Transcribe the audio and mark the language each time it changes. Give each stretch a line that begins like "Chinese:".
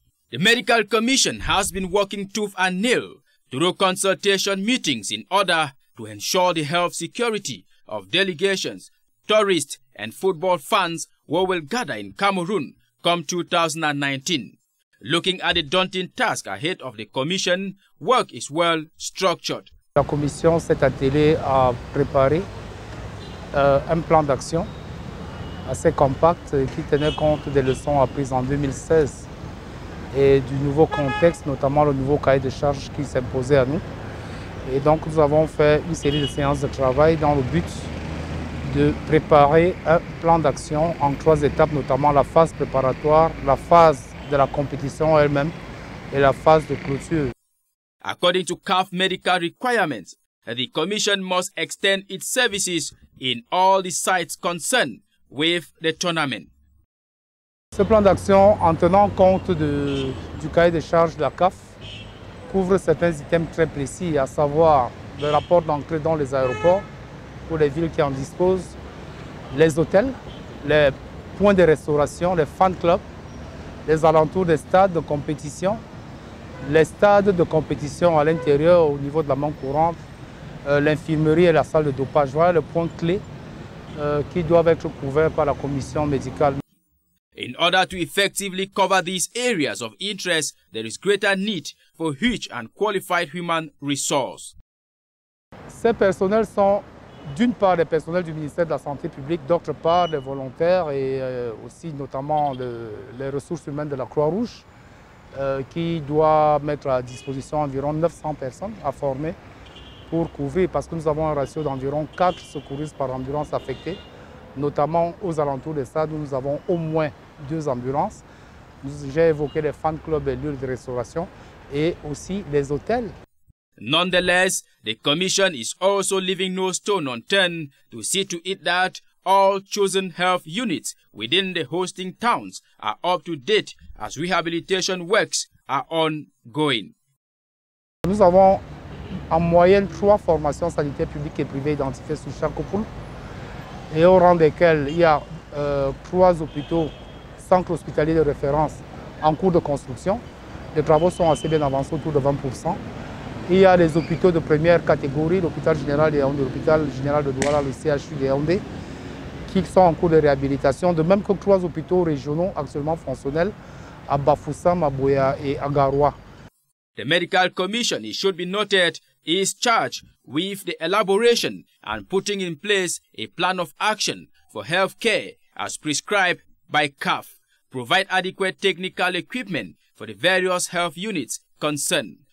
English: The Medical Commission has been working tooth and nail through consultation meetings in order to ensure the health security of delegations, tourists and football fans who will gather in Cameroon come 2019. Looking at the daunting task ahead of the Commission, work is well structured.
French: La Commission s'est attelée à préparer un plan d'action assez compact qui tenait compte des leçons apprises en 2016 et du nouveau contexte, notamment le nouveau cahier de charges qui s'imposait à nous. Et donc nous avons fait une série de séances de travail dans le but de préparer un plan d'action en 3 étapes, notamment la phase préparatoire, la phase de la compétition elle-même et la phase de clôture.
English: According to CAF medical requirements, the Commission must extend its services in all the sites concerned with the tournament.
French: Ce plan d'action, en tenant compte du cahier de charges de la CAF, couvre certains items très précis, à savoir le rapport d'entrée dans les aéroports pour les villes qui en disposent, les hôtels, les points de restauration, les fan clubs, les alentours des stades de compétition, les stades de compétition à l'intérieur au niveau de la main courante, l'infirmerie et la salle de dopage. Voilà les points clés qui doivent être couverts par la commission médicale.
English: In order to effectively cover these areas of interest, there is greater need for huge and qualified human resources.
French: Ces personnels sont d'une part des personnels du ministère de la Santé publique, d'autre part des volontaires et aussi notamment les ressources humaines de la Croix-Rouge qui doit mettre à disposition environ 900 personnes à former pour couvrir, parce que nous avons un ratio d'environ 4 secouristes par ambulance affectée, notamment aux alentours des stades où nous avons au moins 2 ambulances. J'ai évoqué les fan clubs et lieux de restauration et aussi les hôtels.
English: Nonetheless, the Commission is also leaving no stone unturned to see to it that all chosen health units within the hosting towns are up to date as rehabilitation works are ongoing.
French: Nous avons en moyenne 3 formations sanitaires publiques et privées identifiées sur chaque poule, et au rang desquelles il y a 3 hôpitaux, centres hospitaliers de référence en cours de construction. Les travaux sont assez bien avancés, autour de 20%. Il y a les hôpitaux de première catégorie, l'hôpital général de Yaoundé, l'hôpital général de Douala, le CHU de Yaoundé, qui sont en cours de réhabilitation, de même que 3 hôpitaux régionaux actuellement fonctionnels à Bafoussam, à Boya et à Garoua.
English: The Medical Commission, it should be noted, is charged with the elaboration and putting in place a plan of action for health care as prescribed by CAF, provide adequate technical equipment for the various health units concerned.